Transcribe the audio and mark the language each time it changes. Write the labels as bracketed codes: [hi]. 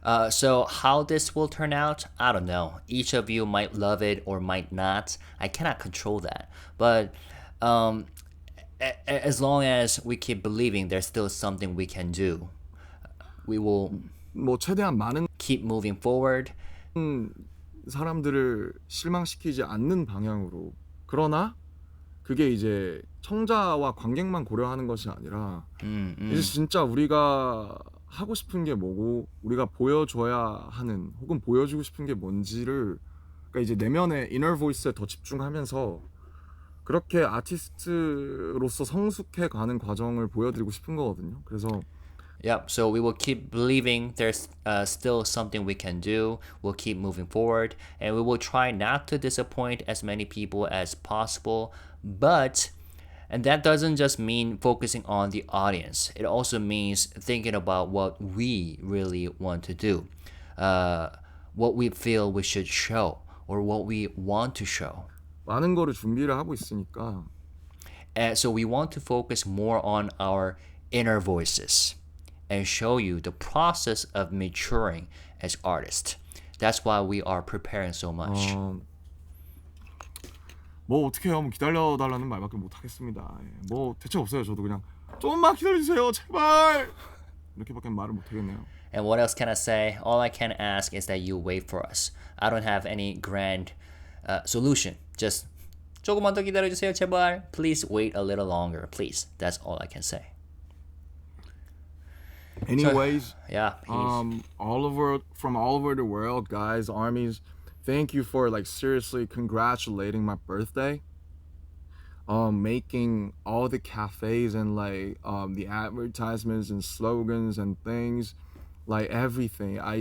[en] So how this will turn out, I don't know. Each of you might love it or might not. I cannot control that. But as long as we keep believing there's still something we can do, we will [ko] 뭐 최대한 많은 [en] keep moving forward. [ko] 사람들을 실망시키지 않는 방향으로 그러나 그게 이제 청자와 관객만 고려하는 것이 아니라 이제 진짜 우리가 하고 싶은 게 뭐고 우리가 보여줘야 하는 혹은 보여주고 싶은 게 뭔지를 그러니까 이제 내면의 [en] inner voice [ko] 에 더 집중하면서 그렇게 아티스트로서 성숙해 가는 과정을 보여드리고 싶은 거거든요. 그래서 [en] Yep, so we will keep believing there's still something we can do. We'll keep moving forward, and we will try not to disappoint as many people as possible. And that doesn't just mean focusing on the audience. It also means thinking about what we really want to do, what we feel we should show, or what we want to show. [ko] 많은 거를 준비를 하고 있으니까 [en] And so we want to focus more on our inner voices and show you the process of maturing as artists. That's why we are preparing so much. [ko] 뭐 어떻게 해요? 뭐 기다려달라는 말밖에 못 하겠습니다. 뭐 대책 없어요. 저도 그냥 조금만 기다려주세요, 제발. 이렇게밖에 말을 못 하겠네요. [en] And what else can I say? All I can ask is that you wait for us. I don't have any grand solution. [ko] Just 조금만 더 기다려주세요, 제발. [en] Please wait a little longer, please. That's all I can say. Anyways, Yeah. from all over the world, guys, armies, thank you for like seriously congratulating my birthday. Making all the cafes and like the advertisements and slogans and things, like everything.